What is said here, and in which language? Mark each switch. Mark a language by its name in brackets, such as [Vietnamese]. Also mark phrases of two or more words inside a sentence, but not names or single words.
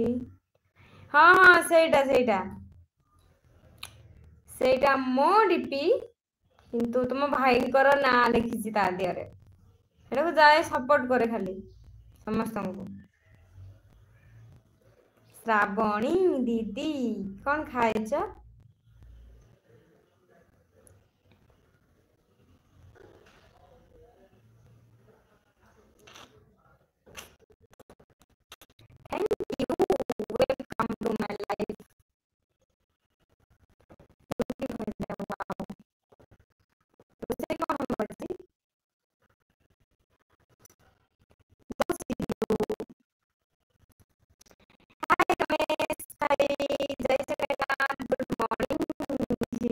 [Odia] ହଁ ହଁ, ସେଇଟା ସେଇଟା ସେଇଟା ମୋ ଡିପି, କିନ୍ତୁ ତୁମ ଭାଇଙ୍କର ନାଁ ଲେଖିଛି ତା ଦେହରେ। ସେଟାକୁ ଯାଏ ସପୋର୍ଟ କରେ ଖାଲି ସମସ୍ତଙ୍କୁ। ଶ୍ରାବଣୀ ଦିଦି, କଣ ଖାଇଛ? [English] Thank you. Welcome to my life. [Odia] ରୋଷେଇ କଣ ହବ ଆଜି? ହାय ରମେଶ ଭାଇ, ଜୟ ଜଗନ୍ନାଥ, [English] good morning.